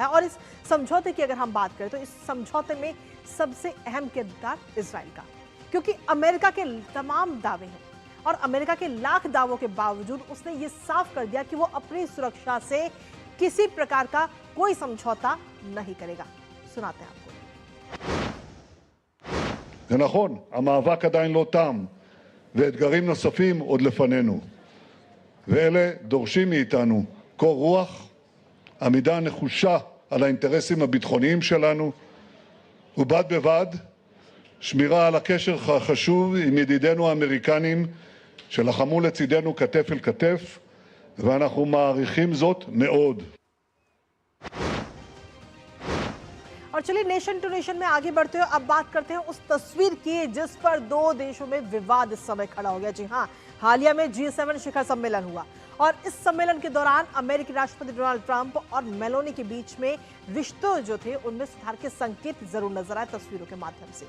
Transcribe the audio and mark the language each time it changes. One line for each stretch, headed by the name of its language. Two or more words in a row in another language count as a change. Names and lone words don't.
Hindi: और इस समझौते की अगर हम बात करें तो इस समझौते में सबसे अहम किरदार इजराइल का, क्योंकि अमेरिका के तमाम दावे हैं और अमेरिका के लाख दावों के बावजूद उसने ये साफ कर दिया कि वो अपनी सुरक्षा से किसी प्रकार का कोई समझौता नहीं करेगा। सुनाते हैं आपको।
Hebrew: זה נכון, המאבק עדיין לא תם, ואתגרים נוספים עוד לפנינו. ואלה דורשים מאיתנו קור רוח, עמידה נחושה על האינטרסים הביטחוניים שלנו, ובד בבד שמירה על הקשר החשוב עם ידידינו האמריקנים שלחמו לצידנו כתף אל כתף, ואנחנו מעריכים זאת מאוד.
Hindi: और चलिए नेशन टू नेशन में आगे बढ़ते हुए अब बात करते हैं उस तस्वीर की जिस पर दो देशों में विवाद इस समय खड़ा हो गया। जी हां, हालिया में G7 शिखर सम्मेलन हुआ और इस सम्मेलन के दौरान अमेरिकी राष्ट्रपति डोनाल्ड ट्रंप और मेलोनी के बीच में रिश्तों जो थे उनमें सुधार के संकेत जरूर नजर आए तस्वीरों के माध्यम से।